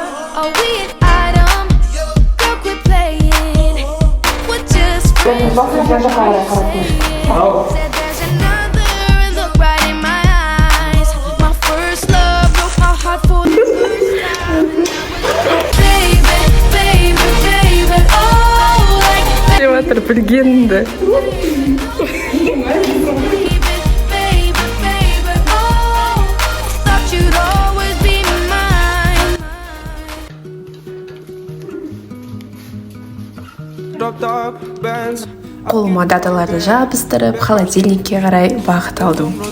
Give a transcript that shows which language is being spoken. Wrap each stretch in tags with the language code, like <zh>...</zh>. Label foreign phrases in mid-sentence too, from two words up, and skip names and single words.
<en>Are we an item? Girl, quit playing. We're just friends. Said there's another, and look right in my eyes. My first love broke my heart for the first time. Деватор білгенді.</en> <kk>Қолыма даталарды жабыстырып, холодильникке қарай бағыт алдым.</kk>